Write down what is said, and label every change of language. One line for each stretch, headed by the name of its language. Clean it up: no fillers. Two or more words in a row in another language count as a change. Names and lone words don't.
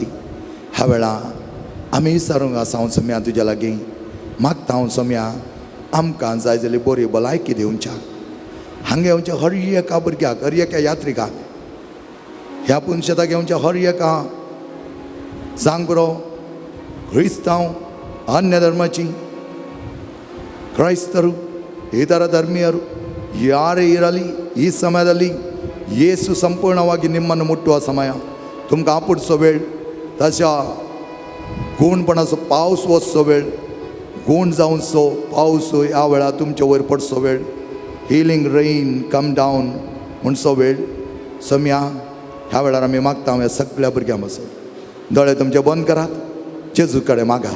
Konkani: ह्या वेळा आमी विचारूंक आसा हांव सोम्या तुज्या लागीं मागता हांव सोम्या आमकां जाय जाल्यार बरी भलायकी दिवच्या. हांगा येवच्या हर एका भुरग्याक, हर एका यात्रिकाक, ह्या पुनशेताक येवच्या हर एका जांगरो, क्रिस्तांव, अन्य धर्माची,
Kannada: ಕ್ರೈಸ್ತರು ಇತರ ಧರ್ಮೀಯರು ಯಾರೇ ಇರಲಿ ಈ ಸಮಯದಲ್ಲಿ ಯೇಸು ಸಂಪೂರ್ಣವಾಗಿ ನಿಮ್ಮನ್ನು ಮುಟ್ಟುವ ಸಮಯ.
Konkani: तुमकां आपुडचो वेळ, तशा गूणपणाचो पावस वचचो वेळ, गूण जावचो पावस ह्या वेळा तुमचे वयर पडचो वेळ,
English: healing rain come down
Konkani: म्हणचो वेळ. सोम्या ह्या वेळार आमी मागता ह्या सगळ्या भुरग्यां पासून दोळे तुमचे बंद करात, जेजू कडेन मागात.